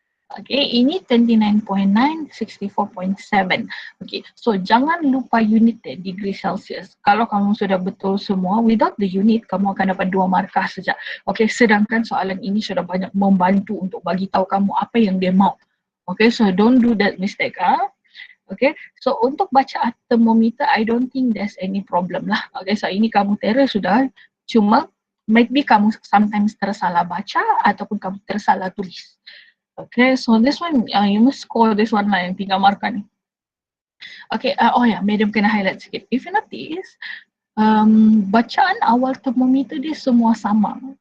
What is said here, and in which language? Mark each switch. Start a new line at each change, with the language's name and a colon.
Malay: Okay, ini 29.9, 64.7. Okay, so jangan lupa unit dia, degree Celsius. Kalau kamu sudah betul semua,
English: without the unit,
Malay: kamu akan dapat 2 markah saja. Okay, sedangkan soalan ini sudah banyak membantu untuk bagi tahu kamu apa yang dia mau.
English: Okay, so don't do that mistake. Okay, so
Malay: untuk baca
English: thermometer, I don't think there's any problem lah.
Malay: Okay, so ini kamu terus sudah. Cuma maybe kamu sometimes tersalah baca ataupun kamu tersalah tulis.
English: Okay, so this one you must score this one lah
Malay: yang 3 markah ni. Okay, madam kena highlight sikit.
English: If you notice,
Malay: bacaan awal thermometer dia semua sama.